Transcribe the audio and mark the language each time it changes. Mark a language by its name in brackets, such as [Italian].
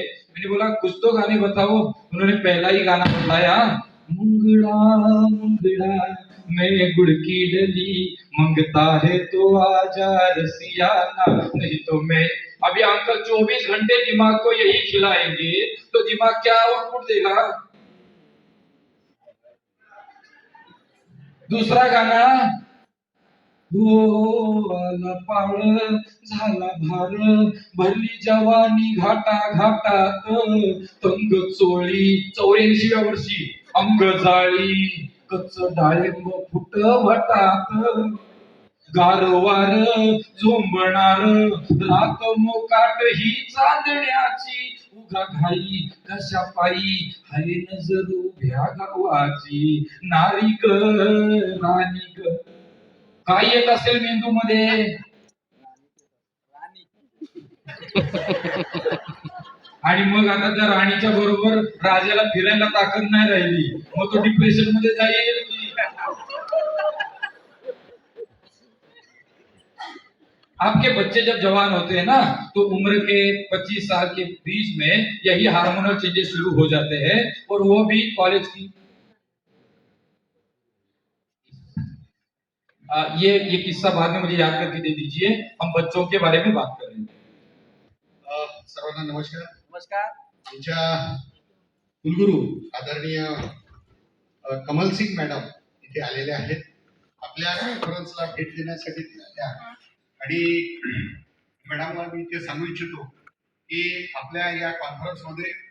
[Hindi] मैंने बोला कुछ तो गाने बताओ। उन्होंने पहला ही गाना बताया, मुंगड़ा मुंगड़ा मैं गुड़ की डली, मंगता है तो आजा रसिया ना, नहीं तो मैं। अभी अंकल 24 घंटे दिमाग को यही खिलाएंगे तो दिमाग क्या आउटपुट देगा? [Marathi] दूसरा गाना, हो आला पाळ झाला भार, भरली जवानी घाटा घाटात, तंग चोळी 84व्या वर्षी, अंग जाळी कच्च डाळिंब फुट भटात, गारवार झोंबणार रात मोकाट ही चांदण्याची, उगा घाई कशा पायी हरे नजर उभ्या गावाची, नारी ग राणी ग। काय येत असेल मेंदू मध्ये? आणि मग आता त्या राणीच्या बरोबर राजाला फिरायला ताकद नाही राहिली, मग तो डिप्रेशन मध्ये जाईल की? [Hindi] आपके बच्चे जब जवान होते हैं ना, तो उम्र के 25 साल के बीच में यही हार्मोनल चेंजेस शुरू हो जाते हैं, और वो भी कॉलेज की। ये किस्सा बाद में मुझे याद करके दे दीजिए, हम बच्चों के बारे में बात कर रहे हैं। [Marathi] सर्वांना नमस्कार। नमस्कार। आमच्या कुलगुरू आदरणीय कमल सिंग मॅडम इथे आलेले आहेत, आपल्या कॉन्फरन्सला भेट देण्यासाठी ते आले आहेत। आणि मॅडमला मी ते सांगू इच्छितो की आपल्या या कॉन्फरन्समध्ये